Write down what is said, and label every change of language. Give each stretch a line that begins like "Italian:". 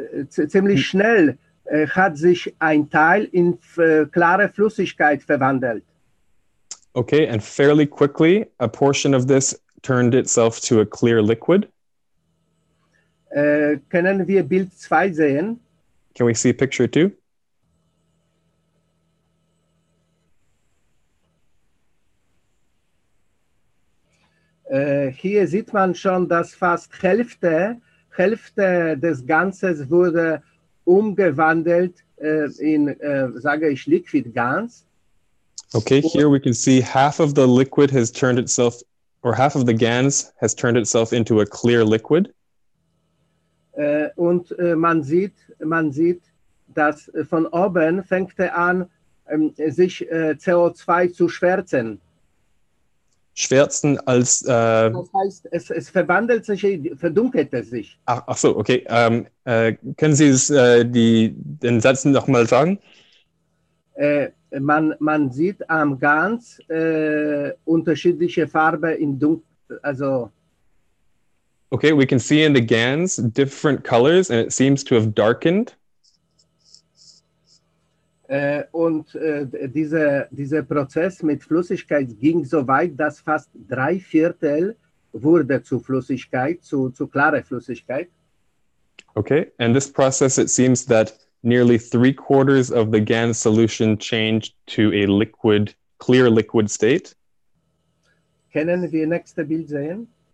German: Ziemlich schnell hat sich ein Teil in klare Flüssigkeit verwandelt.
English: Okay, and fairly quickly, a portion of this turned itself to a clear liquid.
German: Können wir Bild 2 sehen?
English: Can we see picture 2?
German: Hier sieht man schon, dass fast Hälfte des Ganzen wurde umgewandelt in, sage ich, Liquid Gas.
English: Okay, here we can see half of the liquid has turned itself, or half of the GANs has turned itself into a clear liquid.
German: Und man sieht, dass von oben fängt an, sich CO2 zu schwärzen. Schwärzen als... Das heißt, es verwandelt sich, verdunkelt es sich. Ach so, okay. Können Sie den Satz nochmal sagen? Man sieht am Gans unterschiedliche Farben in dunkel, also
English: Okay, we can see in the GANs different colors, and it seems to have darkened.
German: Dieser Prozess mit Flüssigkeit ging so weit, dass fast 3/4 wurde zu Flüssigkeit, zu klarer Flüssigkeit.
English: Okay, and this process, it seems that nearly 3/4 of the GAN solution changed to a liquid, clear liquid state.
German: Können wir nächste Bild sehen?